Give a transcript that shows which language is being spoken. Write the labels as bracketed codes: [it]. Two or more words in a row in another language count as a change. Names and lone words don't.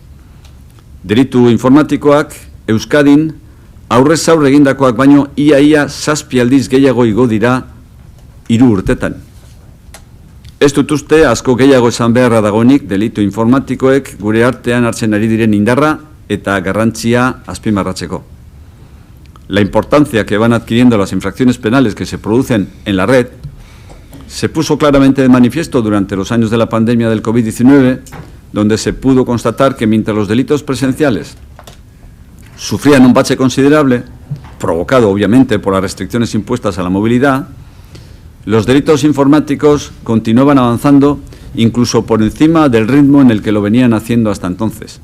[eu] Delitu informatikoak Euskadin aurrez aurre egindakoak baino ia 7 aldiz gehiago igo dira 3 urtetan. Ez dut uste asko gehiago esan beharra dagoenik delitu informatikoek gure artean hartzen ari diren indarra eta garrantzia azpimarratzeko. [es] La importancia que van adquiriendo las infracciones penales que se producen en la red se puso claramente de manifiesto durante los años de la pandemia del COVID-19, donde se pudo constatar que mientras los delitos presenciales sufrían un bache considerable, provocado obviamente por las restricciones impuestas a la movilidad, los delitos informáticos continuaban avanzando incluso por encima del ritmo en el que lo venían haciendo hasta entonces.